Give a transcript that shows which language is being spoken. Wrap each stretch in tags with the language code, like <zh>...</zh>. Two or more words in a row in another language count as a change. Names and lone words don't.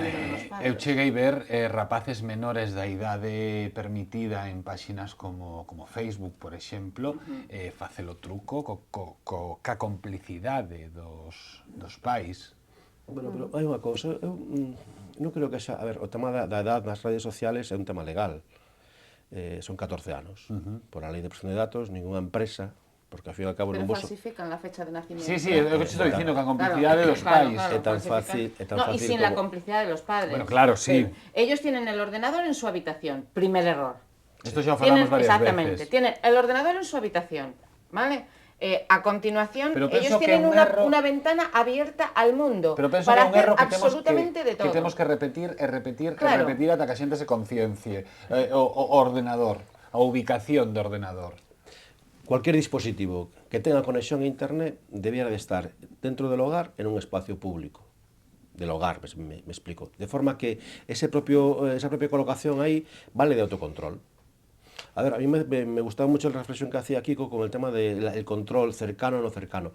<gl>Eu cheguei ver rapaces menores da idade permitida en páxinas como Facebook, por exemplo, facelo truco ca complicidade dos pais. Bueno, pero hai unha cousa, eu non creo que xa... A ver, o tema da edad nas redes sociales é un tema legal. Son 14 anos. Por a lei de protección de datos, ninguna empresa, porque ao fin e ao cabo Pero non vos...</gl> <es>falsifican la fecha de nacimiento. Sí,</es> <gl>é o que estou dicindo, que a complicidade dos pais. É tan fácil</gl> <es>No, y sin la complicidad de los padres. Bueno, claro, sí. Ellos tienen el ordenador en su habitación. Primer error.</es> <gl>Esto xa o falamos varias exactamente, veces.</gl> <es>tienen el ordenador en su habitación, ¿vale? A continuación, Pero ellos</es> <gl>penso</gl> <es>tienen que una ventana abierta al mundo</es> <gl>Pero penso</gl> <es>para</es> <gl>que é un</gl> <es>hacer</es> <gl>erro que</gl> <es>absolutamente de todo.</es> <gl>Que temos que repetir e repetir Claro. e repetir ata que a xente se conciencie. O ordenador, a ubicación do ordenador.</gl> <es>Cualquier dispositivo que tenga conexión a internet debiera de estar dentro del hogar en un espacio público. Del hogar, me explico. De forma que esa propia colocación ahí vale de autocontrol. A ver, a mí me gustaba mucho la reflexión que hacía Kiko con el tema del control cercano o no cercano.</es>